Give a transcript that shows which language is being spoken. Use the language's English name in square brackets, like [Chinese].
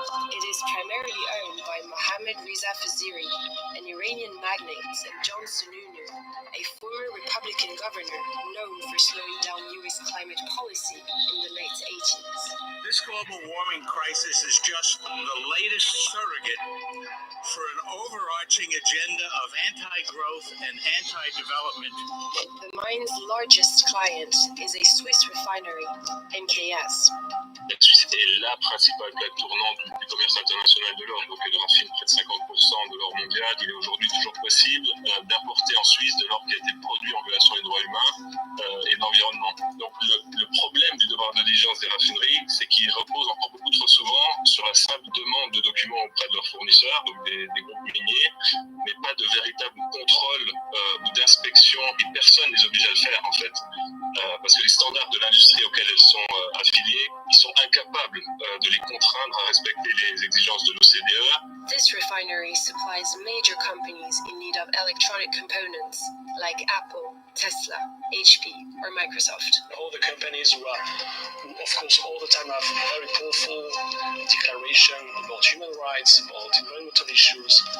[English] It is primarily owned by Mohammad Reza Faziri, an Iranian magnate, and John Sununu, a former Republican governor known for slowing down US climate policy in the late 80s. This global warming crisis is just the latest surrogate for an overarching agenda of anti-growth and anti-development. The mine's largest client is a Swiss refinery, MKS. [French] La Suisse est la principale plaque tournante du commerce international de l'or, donc elle raffine près de 50% de l'or mondial. Il est aujourd'hui toujours possible d'importer en Suisse de l'or qui a été produit en violation des droits humains et de l'environnement. Donc le problème du devoir de diligence des raffineries, c'est qu'il repose encore beaucoup trop souvent sur la simple demande de documents auprès de leurs fournisseurs, donc des groupes miniers, mais pas de véritable contrôle ou d'inspection, et personne ne les oblige à le faire en fait. Parce que les standards de l'industrie auxquels elles sont affiliées, ils sont incapables de les contraindre à respecter les exigences de l'OCDE. [English] This refinery supplies major companies in need of electronic components like Apple, Tesla, HP, or Microsoft. All the companies who of course, all the time have very powerful declaration about human rights, about environmental issues.